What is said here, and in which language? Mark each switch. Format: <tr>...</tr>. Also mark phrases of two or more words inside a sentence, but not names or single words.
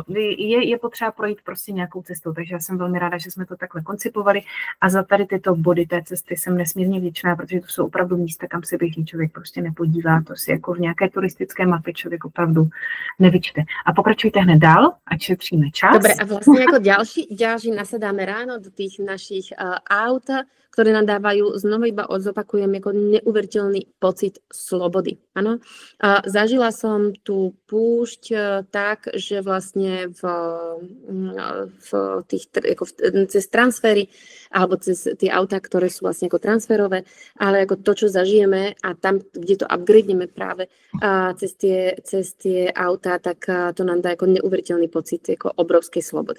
<cs>Je potřeba projít prostě nějakou cestou, takže já jsem velmi ráda, že jsme to takhle koncipovali a za tady tyto body té cesty jsem nesmírně vděčná, protože to jsou opravdu místa, kam se běžný člověk prostě nepodívá. To si jako v nějaké turistické mapě člověk opravdu nevyčte. A pokračujte hned dál, ať šetříme čas.</cs> <sk>Dobre, a vlastne ako ďalší nasadáme ráno do tých našich aut, ktoré nám dávajú, znova iba zopakujem, ako neuveriteľný pocit slobody. Áno? Zažila som tú púšť tak, že vlastne cez transfery alebo cez tie autá, ktoré sú vlastne ako transferové, ale ako to, čo zažijeme a tam, kde to upgradeneme práve cez tie autá, tak to nám dá ako neuveriteľný pocit ako obrovskej slobody.</sk>